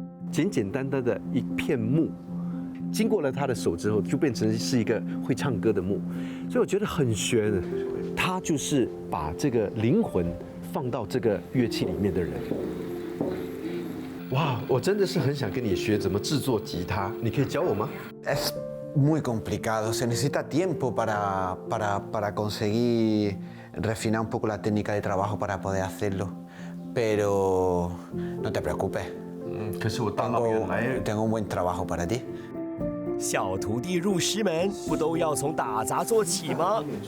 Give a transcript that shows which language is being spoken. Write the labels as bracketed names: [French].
[Chinese] 简简单单的一片木，经过了他的手之后，就变成是一个会唱歌的木，所以我觉得很玄。他就是把这个灵魂放到这个乐器里面的人。哇，我真的是很想跟你学怎么制作吉他，你可以教我吗？ [Spanish] Es muy complicado, se necesita tiempo para conseguir refinar un poco la técnica de trabajo para poder hacerlo, pero no te preocupes. [Chinese] 可是我大老远来 [Spanish] tengo un buen trabajo para ti. [Chinese] 小徒弟入师门，不都要从打杂做起吗？